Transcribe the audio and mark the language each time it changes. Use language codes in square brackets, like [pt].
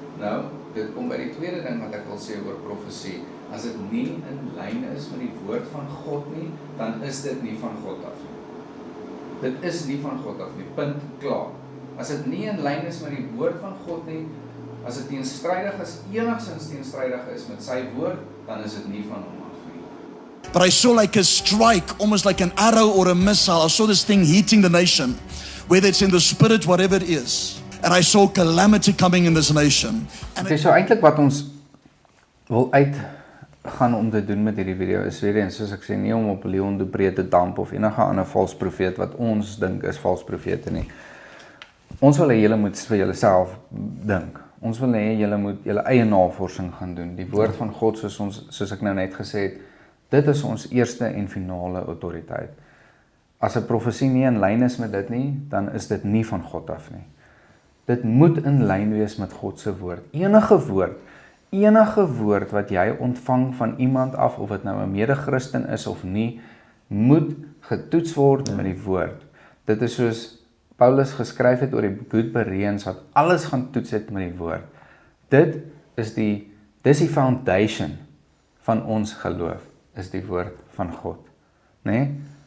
[af] Nou, dit kom by die tweede ding wat ek wil sê oor profesie, as dit nie in lyn is met die woord van God nie, dan is dit nie van God af nie. Dit is nie van God af nie, punt, klaar. As dit nie in lyn is met die woord van God nie, as dit teenstrydig is, enigstens teenstrydig is met sy woord, dan is dit nie van hom af nie. [en] But I saw like a strike, almost like an arrow or a missile. I saw this thing hitting the nation, whether it's in the spirit, whatever it is. And I saw calamity coming in this nation. And [af] Okay, so eintlik wat ons wil uitgaan om te doen met hierdie video is weer eens, soos ek sê, nie om op Leon de Pre te damp of enige ander vals profeet wat ons dink is vals profete nie. Ons wil hê julle moet vir julleself dink. Ons wil hê julle moet julle eie navorsing gaan doen. Die woord van God, soos ek nou net gesê het, dit is ons eerste en finale autoriteit. As 'n profesie nie in lyn is met dit nie, dan is dit nie van God af nie. Dit moet in lyn wees met God se woord. Enige woord wat jy ontvang van iemand af, of dit nou 'n mede-Christen is of nie, moet getoets word met die woord. Dit is soos Paulus geskryf het oor die Good Bereans, wat alles gaan toets het met die woord. Dis die foundation van ons geloof, is die woord van God. Nee?